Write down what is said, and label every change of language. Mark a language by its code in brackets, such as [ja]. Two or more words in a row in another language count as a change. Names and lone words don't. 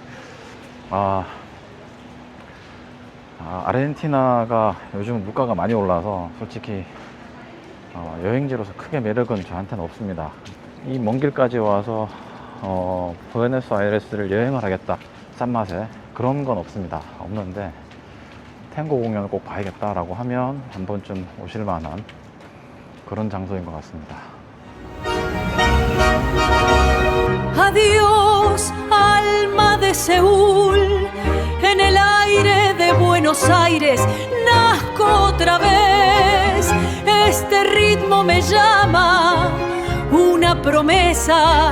[ko] 아르헨티나가 요즘 물가가 많이 올라서 솔직히 여행지로서 크게 매력은 저한테는 없습니다. 이 먼 길까지 와서 부에노스아이레스를 여행을 하겠다, 싼 맛에, 그런 건 없는데 탱고 공연을 꼭 봐야겠다라고 하면 한 번쯤 오실 만한 그런 장소인 것 같습니다. [es] Adiós, alma de Seúl, en el aire de Buenos Aires nazco otra vez. Este ritmo me llama, una promesa.